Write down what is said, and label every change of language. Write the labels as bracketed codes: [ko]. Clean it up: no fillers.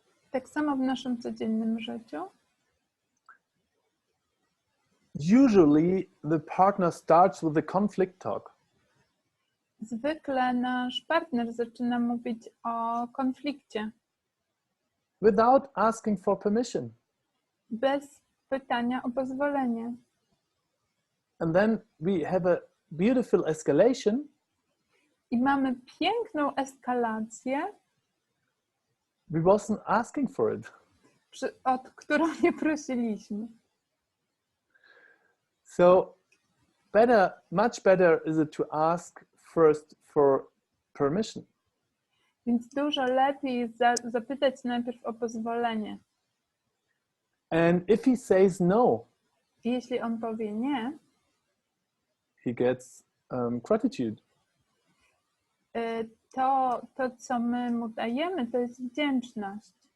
[pl] Tak samo w naszym codziennym życiu. [en] Usually the partner starts with the conflict talk. [pl] Zwykle nasz partner zaczyna mówić o konflikcie. [en] Without asking for permission. [pl] Bez pytania o pozwolenie. [en] And then we have a beautiful escalation. [pl] I mamy piękną eskalację, [en] We wasn't asking for it. [pl] o którą nie prosiliśmy. [en] So much better is it to ask first for permission. [pl] Więc dużo lepiej jest zapytać najpierw o pozwolenie. [en] And if he says no, [pl] I jeśli on powie nie, [en] he gets gratitude. [pl] To, co my mu dajemy, to jest wdzięczność.